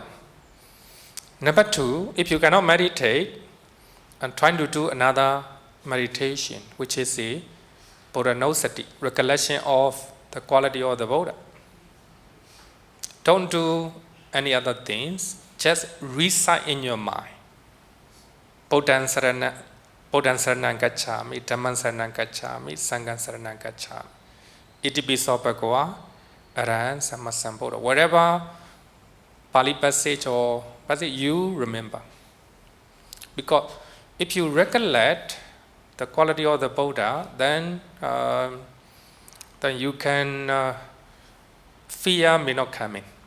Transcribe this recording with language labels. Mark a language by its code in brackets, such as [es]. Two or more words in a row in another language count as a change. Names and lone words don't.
[en] Number two, if you cannot meditate, and trying to do another meditation, which is a Buddhanosati, recollection of the quality of the Buddha. Don't do any other things, just recite in your mind. [pi] Buddhaṃ saranam gacchāmi, Dhammam saranam gacchāmi, Sangham saranam gacchāmi. Itipiso bhagavā, arahant sammasambuddha. [en] Whatever Pali passage or passage you remember. Because if you recollect the quality of the Buddha, then you can fear may not come in.